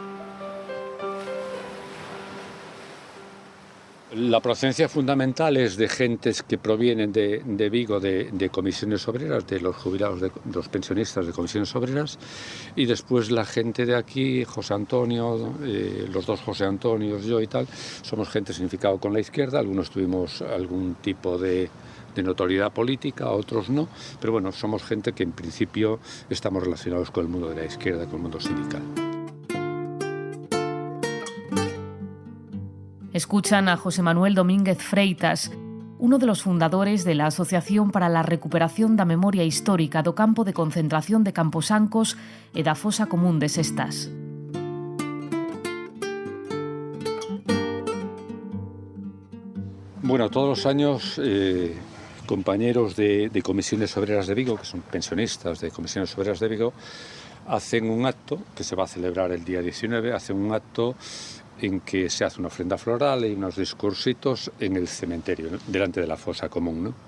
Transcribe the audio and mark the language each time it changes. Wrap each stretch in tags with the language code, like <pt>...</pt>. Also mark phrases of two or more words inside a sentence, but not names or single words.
<es>La procedencia fundamental es de gentes que provienen de Vigo, de comisiones obreras, de los jubilados, de los pensionistas de comisiones obreras, y después la gente de aquí, José Antonio, los 2 José Antonios, yo y tal, somos gente significado con la izquierda, algunos tuvimos algún tipo de notoriedad política, otros no, pero bueno, somos gente que en principio estamos relacionados con el mundo de la izquierda, con el mundo sindical. Escuchan a José Manuel Domínguez Freitas, uno de los fundadores de la Asociación para la Recuperación da Memoria Histórica do Campo de Concentración de Camposancos e da Fosa Común de Sestás. Bueno, todos los años compañeros de comisiones obreras de Vigo, que son pensionistas de comisiones obreras de Vigo, hacen un acto que se va a celebrar el día 19, hacen un acto en que se hace una ofrenda floral y unos discursitos en el cementerio, ¿no?, delante de la fosa común, ¿no?</es>